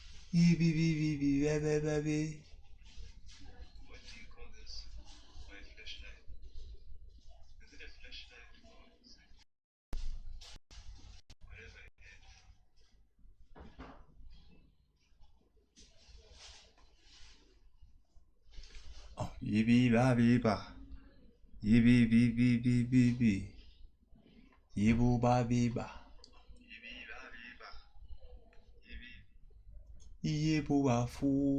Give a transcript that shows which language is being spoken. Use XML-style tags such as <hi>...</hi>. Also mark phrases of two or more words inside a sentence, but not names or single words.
<en>Baby. What do you call this? My flashlight. Is it a flashlight or is it whatever it is? Oh, yibi ba. Yibi. Yibu ba biba. Yibu ba fu.</en>